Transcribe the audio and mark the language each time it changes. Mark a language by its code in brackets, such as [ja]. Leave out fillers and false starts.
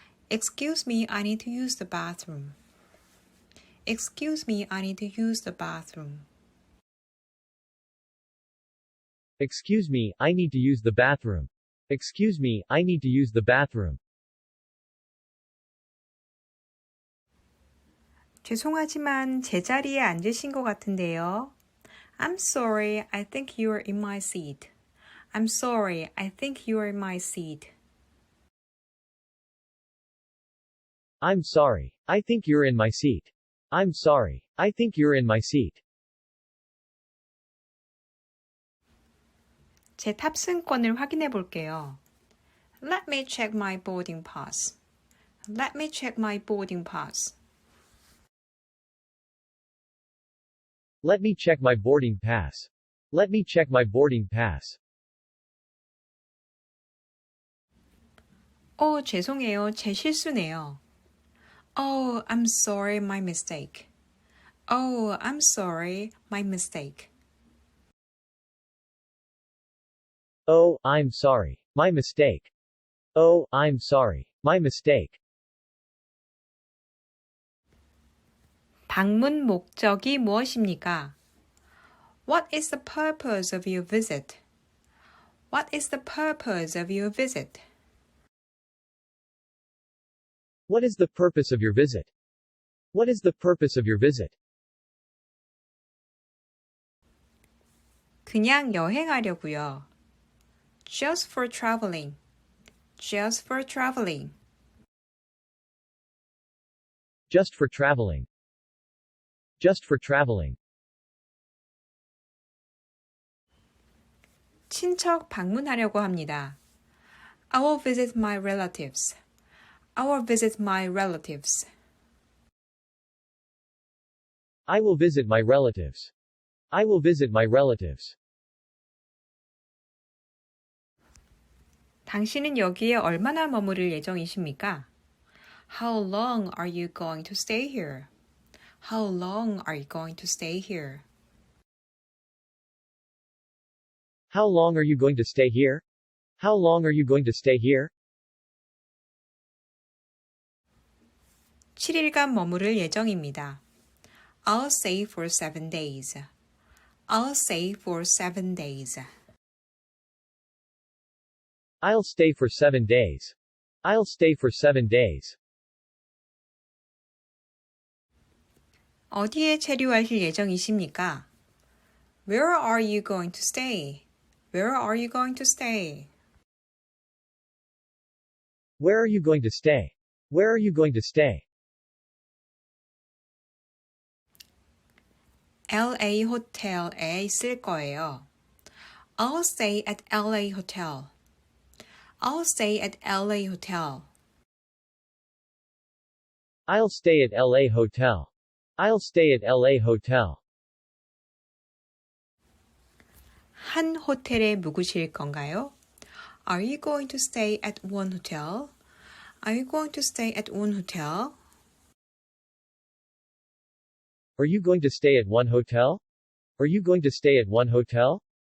[en] Excuse me, I need to use the bathroom. Excuse me, I need to use the bathroom. Excuse me, I need to use the bathroom. Excuse me, I need to use the bathroom. [ko] 죄송하지만 제 자리에 앉으신 것 같은데요. [en] I'm sorry, I think you're in my seat. I'm sorry, I think you're in my seat. I'm sorry. I think you're in my seat. I'm sorry. I think you're in my seat. [ko] 제 탑승권을 확인해 볼게요. [en] Let me check my boarding pass. Let me check my boarding pass. Let me check my boarding pass. Let me check my boarding pass. [ko] 죄송해요. 제 실수네요. [en] Oh, I'm sorry, my mistake. Oh, I'm sorry, my mistake. Oh, I'm sorry. My mistake. Oh, I'm sorry. My mistake. [ko] 방문 목적이 무엇입니까? [en] What is the purpose of your visit? What is the purpose of your visit? What is the purpose of your visit? What is the purpose of your visit? [ko] 그냥 여행하려고요. [en] Just for traveling. Just for traveling. Just for traveling. Just for traveling. [ko] 친척 방문하려고 합니다. [en] I will visit my relatives. I will visit my relatives. I will visit my relatives. I will visit my relatives. [ko] 당신은 여기에 얼마나 머무를 예정이십니까? [en] How long are you going to stay here? How long are you going to stay here? How long are you going to stay here? How long are you going to stay here? [ko] 7일간 머무를 예정입니다. [en] I'll stay for 7 days. I'll stay for 7 days. I'll stay for 7 days. I'll stay for 7 days. [ko] 어디에 체류하실 예정이십니까? [en] Where are you going to stay? Where are you going to stay? Where are you going to stay? Where are you going to stay? [ko] LA 호텔에 있을 거예요. [en] I'll stay at LA hotel. I'll stay at LA hotel. I'll stay at LA hotel. I'll stay at LA hotel. [ko] 한 호텔에 묵으실 건가요? [en] Are you going to stay at one hotel? Are you going to stay at one hotel? Are you going to stay at one hotel? Are you going to stay at one hotel?